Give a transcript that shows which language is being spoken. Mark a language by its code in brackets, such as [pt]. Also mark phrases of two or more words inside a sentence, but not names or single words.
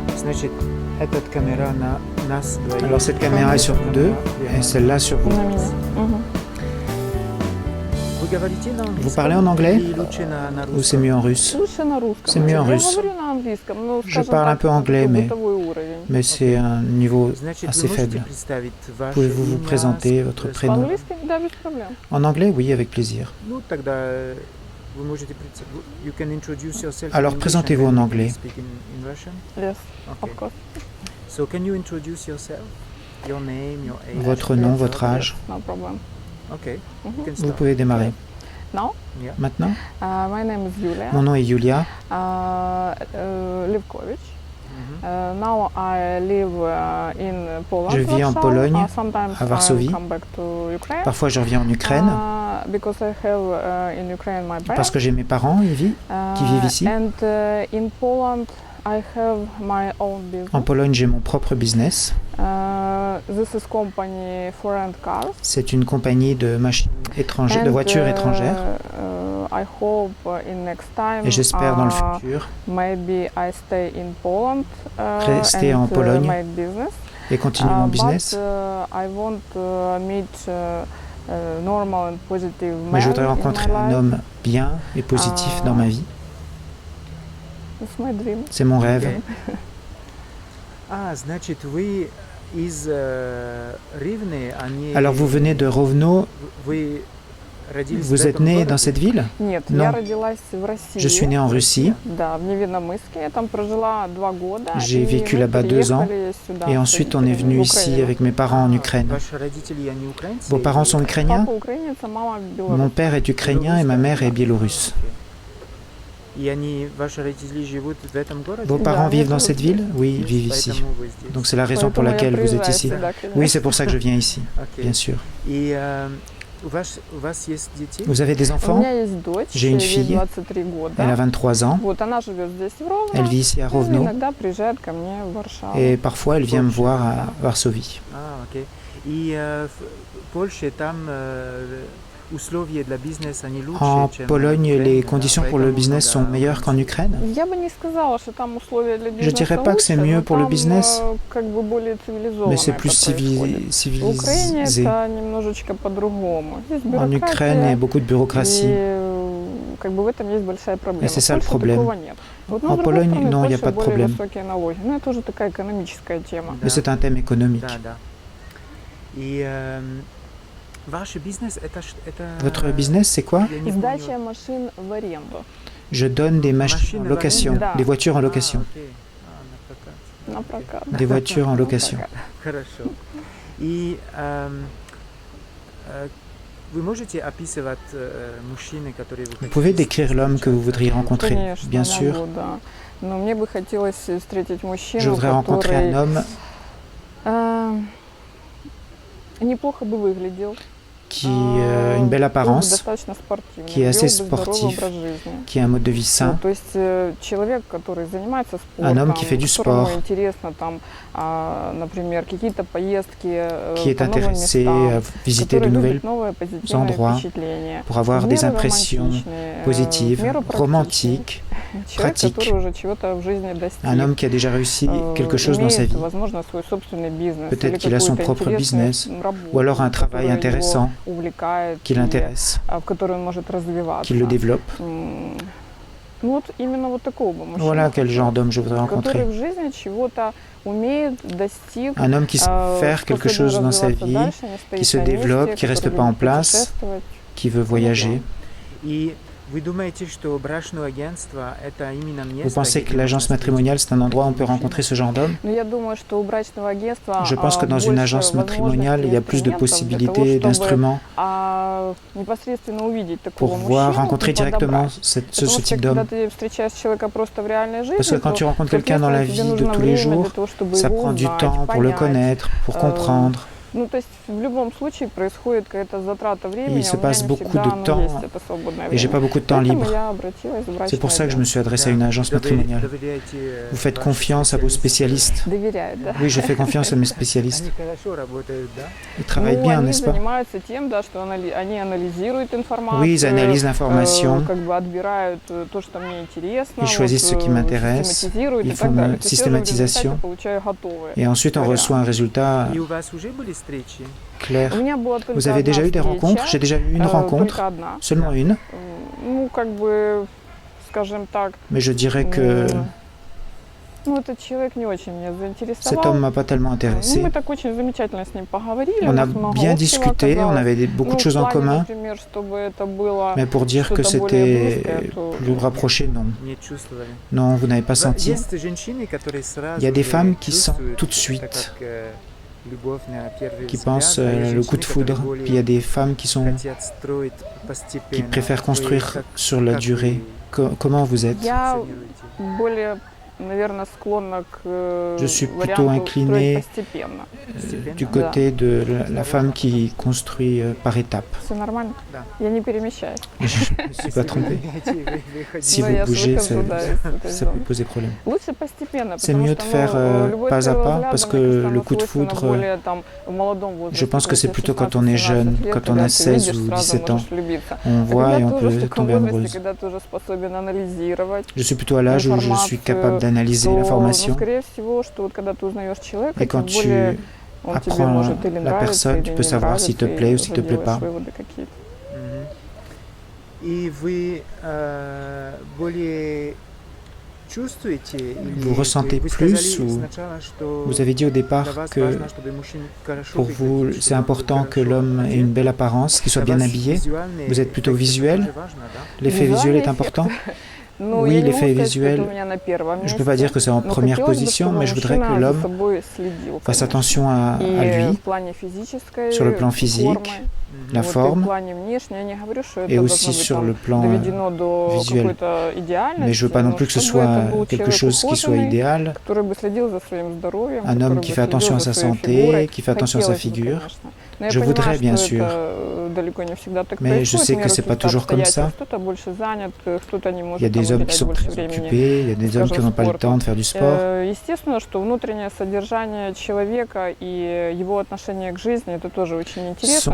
[fr] Alors cette caméra est sur nous deux et celle-là sur vous. [ru] На меня. Мгм. [fr] Vous parlez en anglais ou c'est mieux en russe? [ru] Лучше на русском. [fr] C'est mieux en [ru] Я [fr] russe. [ru] говорю на английском, но, [fr] Je [ru] скажем [fr] parle un [ru] так, [fr] peu anglais, [ru] такой [fr] mais [ru] бытовой уровень. [fr] c'est un niveau assez faible. Pouvez-vous vous présenter votre prénom? [ru] По-английски? Да, без проблем. [fr] En anglais, oui, avec plaisir. Alors présentez-vous en anglais. [en] Yes, of course. [fr] Votre nom, votre âge. [en] No problem. Mhm. [fr] Vous pouvez démarrer. [en] Now, [fr] Maintenant, [en] my name is Yulia [fr] mon nom est Yulia. [en] Levkovich. Now I live in Poland. [fr] Je vis en [en] Warsaw. [fr] Pologne, [en] Sometimes [fr] à Varsovie. [en] I come back to Ukraine. [fr] Parfois, je reviens en Ukraine [en] Because I have in Ukraine my parents. [fr] parce que j'ai mes parents qui vivent ici. [en] And in Poland I have my own business. [fr] En Pologne, j'ai mon propre business. [en] This is company foreign cars. [fr] C'est une compagnie de machines étrangères, de voitures étrangères. [en] I hope in next time. [fr] Et j'espère dans le futur [en] Maybe I stay in Poland. [fr] Rester [en] and, [fr] en Pologne [en] my business. [fr] et continuer mon business. [en] But I want meet normal and positive man. [fr] Mais je voudrais [en] in [fr] rencontrer [en] my [fr] un [en] life. [fr] homme bien et positif dans ma vie. [en] It's my dream. [fr] C'est mon rêve. Alors vous venez de Rovno, vous êtes né dans cette ville? [ru] Нет, [fr] Non. [ru] я родилась в России. [fr] Je suis né en Russie. [ru] Да, в Невинномысске. Я там прожила 2 года. [fr] J'ai [ru] и [fr] vécu [ru] мы [fr] là-bas 2 ans. [ru] переехали сюда, [fr] Et [ru] с [fr] ensuite on est [ru] родителями, [fr] venu [ru] в [fr] ici [ru] Украину. [fr] avec mes parents en Ukraine. Vos parents sont ukrainiens? [ru] Папа украинец, а мама белорус. [fr] Mon père est ukrainien et ma mère est biélorusse. Vos parents vivent dans cette ville? Oui, ils vivent ici. Donc c'est la raison pour [ru] Поэтому я [fr] laquelle vous êtes [ru] приезжаю [fr] ici. [ru] сюда, конечно. [fr] Oui, c'est pour ça que je viens ici, bien sûr. Vous avez des [ru] У [fr] enfants? [ru] меня есть дочь, [fr] J'ai une [ru] ей [fr] fille. [ru] 23 года. [fr] Elle a 23 ans. [ru] Вот, она живет здесь, в Ровно. [fr] Elle vit ici à [ru] Ну, [fr] Rovno. [ru] иногда приезжает ко мне в Варшаву. [fr] Et parfois elle vient me voir à Varsovie. En Pologne, les conditions pour le business sont meilleures qu'en Ukraine? [ru] Я бы не сказала, что там условия для бизнеса [fr] Je dirais pas que c'est [ru] лучше, [fr] mieux [ru] но [fr] pour le [ru] там, [fr] business, [ru] как бы более цивилизованно [fr] mais c'est [ru] это [fr] plus [ru] происходит. В Украине [fr] civilisé. [ru] это немножечко по-другому. Здесь [fr] En Ukraine, il y a [ru] бюрократия, [fr] beaucoup de bureaucratie. [ru] и как бы в этом есть большая проблема. [fr] Et c'est ça [ru] В [fr] le [ru] Польше [fr] problème. [ru] такого нет. Вот, но [fr] En [ru] с другой [fr] Pologne, [ru] стороны, в [fr] non, il n'y a [ru] Польше [fr] pas de [ru] более [fr] problème. [ru] высокие налоги. Но это уже такая экономическая тема. [fr] Mais c'est un thème économique. Votre business, c'est quoi? [ru] Сдача машин в аренду. [fr] Je donne des machines en location, [ru] Да. [fr] des voitures en location. [ru] На прокат. [fr] Des voitures en [ru] На [fr] location. [ru] прокат. Хорошо. И вы можете описывать мужчины, которые вы [fr] Vous [ru] хотите [fr] pouvez décrire l'homme que vous voudriez rencontrer, [ru] Конечно, [fr] bien [ru] могу, [fr] sûr. [ru] да. Но мне бы хотелось встретить [fr] Je [ru] мужчину, [fr] voudrais rencontrer un [ru] который [fr] homme [ru] неплохо бы выглядел, [fr] qui a une belle [ru] был бы [fr] apparence, [ru] достаточно спортивный, [fr] qui est assez [ru] вел бы здоровый [fr] sportif, [ru] образ жизни. [fr] qui a un mode de vie sain, [ru] То есть человек, который занимается [fr] Un homme [ru] спортом, [fr] qui fait du [ru] которому [fr] sport. [ru] интересно там, например, какие-то поездки [fr] qui est [ru] по новым [fr] intéressé [ru] местам, [fr] à visiter de [ru] который [fr] nouvelles [ru] любит новые позитивные [fr] endroits [ru] впечатления, [fr] pour avoir [ru] в [fr] des [ru] меру [fr] impressions [ru] романтичные, в [fr] positives, [ru] меру практичные. [fr] romantiques, [ru] Человек, [fr] pratiques. [ru] который уже чего-то в жизни достиг. [fr] Un homme qui a déjà réussi quelque chose dans sa [ru] имеет, [fr] vie. [ru] возможно, свой собственный бизнес, [fr] Peut-être [ru] или [fr] qu'il a son [ru] какую-то [fr] propre [ru] интересную [fr] business, [ru] работу, [fr] ou alors un travail [ru] которая [fr] intéressant [ru] его увлекает, [fr] qui [ru] и, [fr] l'intéresse, [ru] в которой он может развиваться. [fr] qui le développe. [ru] Ну вот именно вот такого бы мужчину. [fr] Voilà quel genre d'homme je voudrais [ru] Который [fr] rencontrer. [ru] в жизни чего-то умеет, достиг, [fr] Un homme qui sait faire quelque [ru] способен [fr] chose dans sa [ru] развиваться [fr] vie, [ru] дальше, не стоит [fr] qui se [ru] на месте, [fr] développe, qui reste [ru] который [fr] pas en [ru] любит [fr] place, [ru] путешествовать. [fr] qui veut voyager. [ru] И вы думаете, что брачное агентство это именно место? [fr] Vous pensez que [ru] где [fr] l'agence [ru] можно [fr] matrimoniale, [ru] встретить [fr] c'est un endroit où on peut [ru] мужчину? [fr] rencontrer ce genre d'homme? [ru] Но я думаю, что у брачного агентства [fr] Je pense que dans une [ru] больше [fr] agence matrimoniale, il y a plus de [ru] возможностей, [fr] possibilités, [ru] инструментов для [fr] d'instruments [ru] того, чтобы непосредственно увидеть такого [fr] pour voir, [ru] мужчину [fr] rencontrer [ru] и [fr] directement [ru] подобрать. [fr] ce [ru] Потому что [fr] type [ru] когда [fr] d'homme. [ru] ты встречаешь человека просто в реальной жизни, [fr] Parce que quand [ru] то, [fr] tu rencontres quelqu'un dans la [ru] соответственно, тебе [fr] vie de [ru] нужно [fr] tous les [ru] время [fr] jours, [ru] для того, чтобы [fr] ça [ru] его [fr] prend du [ru] узнать, [fr] temps pour le [ru] понять, [fr] connaître, pour comprendre, [ru] Ну, то есть в любом случае происходит какая-то затрата времени, [fr] il se [ru] а у меня [fr] passe [ru] не [fr] beaucoup [ru] всегда [fr] de [ru] оно [fr] temps [ru] есть, это свободное [fr] et j'ai [ru] время. [fr] pas beaucoup de temps [ru] Поэтому [fr] libre. [ru] я обратилась в [fr] C'est pour [ru] брачное [fr] ça que je me suis adressé à une agence matrimoniale. Vous faites confiance à vos spécialistes. [ru] Доверяют, да. [fr] Oui, je fais confiance à mes spécialistes. [ru] Они хорошо работают, да? [fr] Ils travaillent [ru] Ну, [fr] bien, [ru] они [fr] n'est-ce pas? [ru] занимаются тем, да, что они анализируют информацию, [fr] Oui, ils analysent l'information, [ru] как бы отбирают то, что мне интересно, [fr] ils choisissent ce qui m'intéresse, [ru] систематизируют [fr] ils [ru] и [fr] font [ru] так далее. [fr] une [ru] То есть я уже в результате [fr] systématisation [ru] получаю готовое. [fr] et ensuite on reçoit un résultat [ru] И у вас уже были встречи? [fr] clair. [ru] У меня была только [fr] Vous avez [ru] одна [fr] déjà eu des [ru] встреча, [fr] rencontres? J'ai déjà eu une rencontre, [ru] только одна. [fr] seulement une, [ru] Ну, как бы, скажем так, [fr] mais je dirais que [ru] ну, этот человек не очень меня [fr] cet homme [ru] заинтересовал. [fr] m'a pas tellement [ru] Ну, [fr] intéressé. [ru] мы так очень замечательно с ним поговорили, [fr] On [ru] у [fr] a [ru] нас много [fr] bien [ru] общего [fr] discuté, on [ru] оказалось. [fr] avait beaucoup [ru] Ну, [fr] de choses [ru] в [fr] en [ru] плане, [fr] commun, [ru] например, чтобы это было [fr] mais pour dire que [ru] что-то более [fr] c'était [ru] близкое, то [fr] plus rapproché, non. [ru] Не чувствовали? [fr] Non, vous n'avez pas senti. [ru] Есть женщины, которые сразу [fr] Il y a des [ru] же [fr] femmes qui sentent [ru] чувствуют, [fr] tout de [ru] это [fr] suite, [ru] как, любовь на первый [fr] qui [ru] взгляд, [fr] pensent [ru] а есть [fr] le coup de [ru] женщины, [fr] foudre. [ru] которые [fr] Puis il y a des femmes qui [ru] хотят строить [fr] qui [ru] постепенно. [fr] préfèrent [ru] Вы [fr] construire [ru] как- [fr] sur la [ru] как [fr] durée. [ru] вы [fr] Comment vous êtes? [ru] я функционируете? более, наверное, склонна к [fr] Je suis plutôt [ru] варианту [fr] inclinée [ru] строить постепенно. [fr] du côté de la femme qui construit par étapes. [ru] Все нормально? Да. Я не перемещаюсь. [fr] Je ne suis pas trompée. Si [ru] Ну, [fr] vous [ru] я ж [fr] bougez, [ru] выхожу, да, из этой [fr] ça peut [ru] зоны. [fr] poser problème. [ru] Лучше постепенно, [fr] C'est [ru] потому [fr] mieux [ru] что, [fr] de faire [ru] любовь [fr] pas à [ru] первого [fr] pas, [ru] взгляда, [fr] parce [ru] мне [fr] que [ru] кажется, [fr] le [ru] она [fr] coup de [ru] свойственна [fr] foudre, [ru] более, там, в молодом возрасте, [fr] je pense que c'est [ru] когда [fr] plutôt [ru] тебе [fr] quand on est [ru] 16-17 [fr] jeune, [ru] лет, [fr] quand on [ru] когда [fr] a [ru] ты [fr] 16 [ru] видишь, [fr] ou [ru] сразу [fr] 17 ans. [ru] можешь влюбиться. [fr] On [ru] А [fr] voit et [ru] когда [fr] on [ru] ты уже в [fr] peut [ru] таком [fr] tomber [ru] возрасте, [fr] amoureuse. [ru] когда ты уже способен анализировать, [fr] Je suis plutôt à l'âge où je suis capable d'analyser [ru] то, ну, [fr] l'information. [ru] скорее всего, что вот когда ты узнаешь человека, [fr] Et quand [ru] тем более [fr] tu [ru] он тебе [fr] apprends [ru] может или [fr] la [ru] нравится, [fr] personne, [ru] или [fr] tu [ru] не [fr] peux savoir [ru] нравится, [fr] s'il te [ru] и [fr] plaît ou [ru] уже [fr] s'il te plaît [ru] делаешь [fr] pas. [ru] выводы какие-то. Мгм. И вы более чувствуете или [fr] Vous ressentez [ru] вы [fr] plus [ru] сказали [fr] ou [ru] сначала, что [fr] vous avez dit au [ru] для [fr] départ [ru] вас [fr] que [ru] важно, чтобы мужчина хорошо [fr] pour vous, [ru] выглядел, [fr] c'est [ru] чтобы он был [fr] important que [ru] хорошо [fr] l'homme ait [ru] одет. [fr] une belle apparence, qu'il soit [ru] Для [fr] bien [ru] вас [fr] habillé. [ru] визуальный [fr] Vous êtes plutôt [ru] эффект, это [fr] visuel. [ru] тоже важно, да? [fr] L'effet visuel est [ru] Визуальный [fr] important. [ru] Ну, [fr] Oui, [ru] я не [fr] l'effet [ru] могу сказать, что [fr] visuel, [ru] это у меня на первом [fr] je ne peux [ru] месте, [fr] pas dire que c'est en [ru] но [fr] première [ru] хотелось бы, [fr] position, [ru] чтобы [fr] mais je voudrais que [ru] мужчина за [fr] l'homme [ru] собой следил, [fr] fasse [ru] конечно. [fr] attention à [ru] И [fr] lui, [ru] в плане физической [fr] sur le plan physique, [ru] формы, [fr] la [ru] вот, и в [fr] forme, [ru] плане внешней. Я не говорю, что это [fr] et [ru] должно [fr] aussi [ru] быть [fr] sur [ru] там [fr] le plan [ru] доведено до [fr] visuel. [ru] какой-то идеальности, [fr] Mais je veux pas non [ru] но [fr] plus que ce [ru] чтобы это [fr] soit [ru] был [fr] quelque [ru] человек [fr] chose qui soit [ru] ухоженный, [fr] idéal. [ru] который бы следил за своим здоровьем, [fr] Un [ru] который [fr] homme [ru] бы [fr] qui fait [ru] следил [fr] attention à [ru] за [fr] sa [ru] своей [fr] santé, [ru] фигурой. [fr] qui fait attention à sa [ru] Хотелось бы, [fr] figure. [ru] конечно. Но я [fr] Je [ru] понимаю, [fr] voudrais, bien [ru] что [fr] sûr. [ru] это далеко не всегда так [fr] Mais je [ru] происходит, [fr] sais [ru] в [fr] que [ru] меру [fr] c'est pas [ru] каких-то [fr] toujours comme ça. [ru] обстоятельств. Кто-то больше занят, кто-то не [fr] Il y a [ru] может там [fr] des hommes qui [ru] уделять [fr] sont [ru] больше [fr] très [ru] времени. [fr] occupés, il y a des hommes qui n'ont pas le temps de faire du sport. [ru] Естественно, что внутреннее содержание человека и его отношение к жизни, это тоже очень интересно,